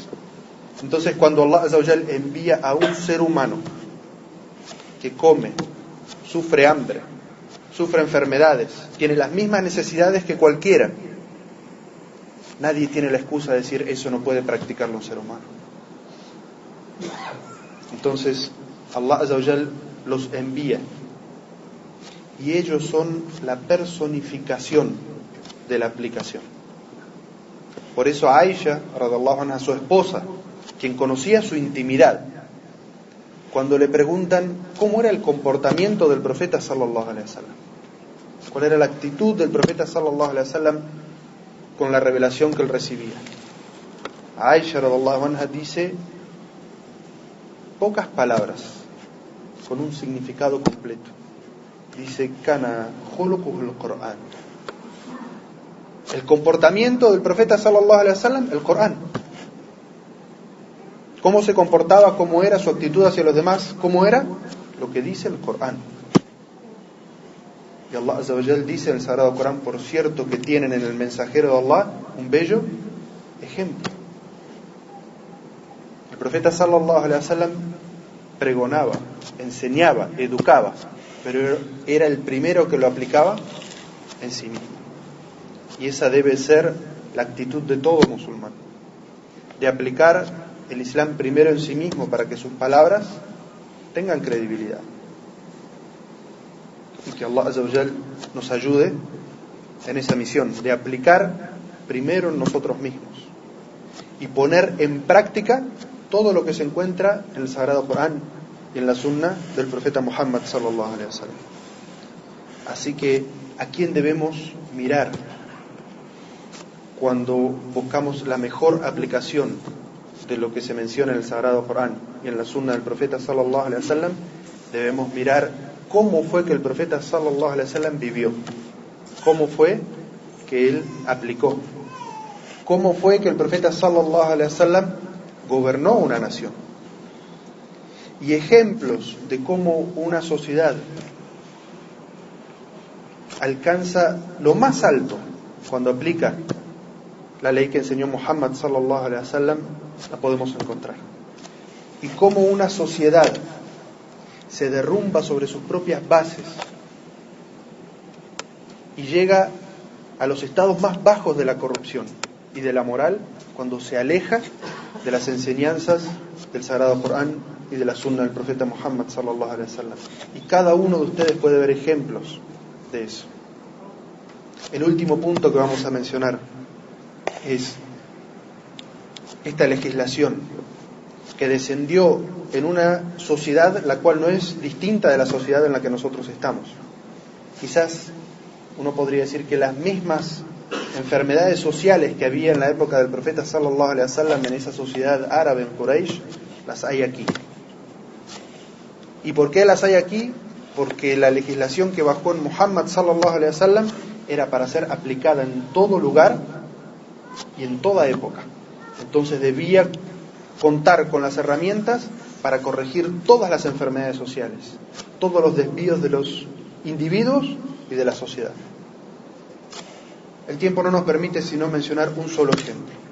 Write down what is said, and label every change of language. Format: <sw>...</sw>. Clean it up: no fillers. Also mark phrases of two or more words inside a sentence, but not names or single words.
<es>Entonces, cuando Allah</es> <ar>عز وجل</ar> <es>envía a un ser humano que come, sufre hambre, sufre enfermedades, tiene las mismas necesidades que cualquiera, nadie tiene la excusa de decir: eso no puede practicarlo un ser humano. Entonces, Allah</es> <ar>عز وجل</ar> <es>los envía, y ellos son la personificación de la aplicación. Por eso a Aisha,</es> <ar>رضي الله عنها,</ar> <es>su esposa, quien conocía su intimidad, cuando le preguntan cómo era el comportamiento del profeta</es> <ar>صلى الله عليه وسلم,</ar> <es>cuál era la actitud del profeta</es> <ar>صلى الله عليه وسلم</ar> <es>con la revelación que él recibía, Aisha</es> <ar>رضي الله عنها</ar> <es>dice pocas palabras con un significado completo. Dice:</es> <ar>كان خلقه القرآن.</ar> <es>El comportamiento del profeta</es> <ar>صلى الله عليه وسلم,</ar> <es>el Corán. ¿Cómo se comportaba? ¿Cómo era su actitud hacia los demás? ¿Cómo era? Lo que dice el Corán. Y Allah</es> <ar>عز وجل</ar> <es>dice en el Sagrado Corán: por cierto que tienen en el mensajero de Allah un bello ejemplo. El profeta</es> <ar>صلى الله عليه وسلم</ar> <es>pregonaba, enseñaba, educaba, pero era el primero que lo aplicaba en sí mismo. Y esa debe ser la actitud de todo musulmán. de aplicar el Islam primero en sí mismo para que sus palabras tengan credibilidad. Y que Allah</es> <ar>عز وجل</ar> <es>nos ayude en esa misión de aplicar primero en nosotros mismos y poner en práctica todo lo que se encuentra en el Sagrado Corán y en la Sunna del profeta Muhammad</es> <ar>صلى الله عليه وسلم.</ar> <es>Así que, ¿a quién debemos mirar cuando buscamos la mejor aplicación de lo que se menciona en el Sagrado Corán y en la Sunna del profeta</es> <ar>صلى الله عليه وسلم?</ar> <es>Debemos mirar cómo fue que el profeta</es> <ar>صلى الله عليه وسلم</ar> <es>vivió, cómo fue que él aplicó, cómo fue que el profeta</es> <ar>صلى الله عليه وسلم</ar> <es>gobernó una nación. Y ejemplos de cómo una sociedad alcanza lo más alto cuando aplica la ley que enseñó Muhammad</es> <ar>صلى الله عليه وسلم,</ar> <es>la podemos encontrar. Y cómo una sociedad se derrumba sobre sus propias bases y llega a los estados más bajos de la corrupción y de la moral cuando se aleja de las enseñanzas del Sagrado Corán y de la Sunna del profeta Muhammad</es> <ar>صلى الله عليه وسلم.</ar> <es>Y cada uno de ustedes puede ver ejemplos de eso. El último punto que vamos a mencionar es esta legislación que descendió en una sociedad la cual no es distinta de la sociedad en la que nosotros estamos. Quizás uno podría decir que las mismas enfermedades sociales que había en la época del profeta</es> <ar>صلى الله عليه وسلم</ar> <es>en esa sociedad árabe en Quraysh, las hay aquí. ¿Y por qué las hay aquí? Porque la legislación que bajó en Muhammad</es> <ar>صلى الله عليه وسلم</ar> <es>era para ser aplicada en todo lugar y en toda época. Entonces debía contar con las herramientas para corregir todas las enfermedades sociales, todos los desvíos de los individuos y de la sociedad. El tiempo no nos permite sino mencionar un solo ejemplo.</es>